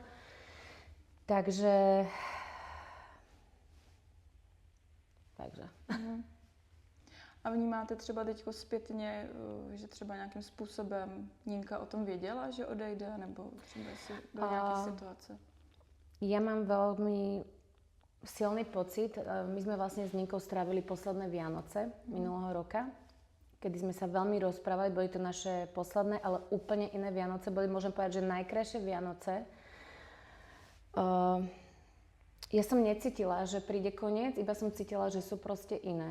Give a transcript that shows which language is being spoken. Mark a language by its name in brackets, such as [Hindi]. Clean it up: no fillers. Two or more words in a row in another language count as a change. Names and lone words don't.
[Czech] Takže. A vnímáte třeba teďko zpětně, že třeba nějakým způsobem Ninka o tom věděla, že odejde, nebo třeba si byla nějaká situace? [Slovak] Ja mám veľmi silný pocit. My sme vlastne s Ninkou strávili posledné Vianoce minulého roka, kedy sme sa veľmi rozprávali. Boli to naše posledné, ale úplne iné Vianoce. Boli, môžem povedať, že najkrajšie Vianoce. Ja som necítila, že príde koniec, iba som cítila, že sú proste iné.